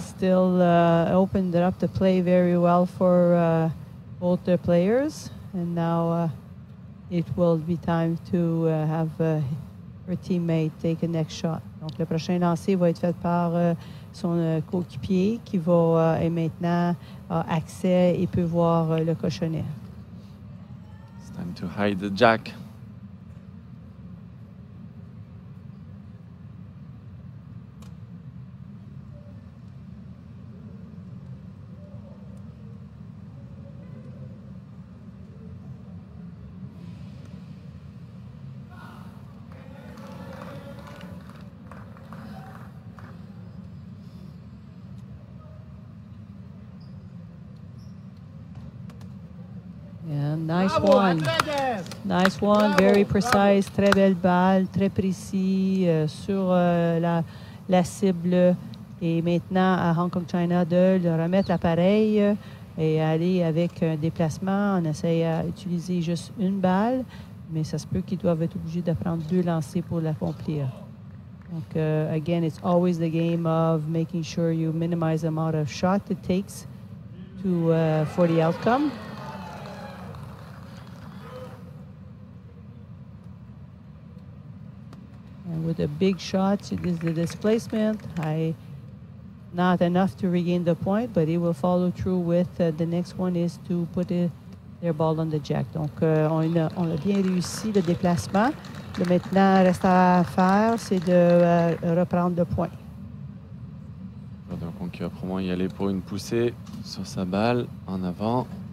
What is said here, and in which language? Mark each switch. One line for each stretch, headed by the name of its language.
English: Still opened it up to play very well for both the players. And now it will be time to have her teammate take a next shot.
French: Donc le prochain lancer va être fait par son coéquipier qui va et maintenant a accès et peut voir le cochonnet.
English: It's time to hide the jack. Yeah, nice one. Nice one, very precise,
French: très belle balle, très précis sur la cible. Et maintenant, à Hong Kong China de le remettre l'appareil et aller avec un déplacement. On essaie d'utiliser juste une balle, mais ça se peut qu'ils doivent être obligés de prendre deux lancers pour l'accomplir.
English: Donc, again, it's always the game of making sure you minimize the amount of shot it takes for the outcome. And with a big shot, it is the displacement. not enough to regain the point, but he will follow through with the next one is to put their ball on the jack.
French: Donc, on a bien réussi le déplacement. Là, maintenant, reste à faire, c'est de reprendre le point. Donc, il va probablement y aller pour une poussée sur sa balle en avant.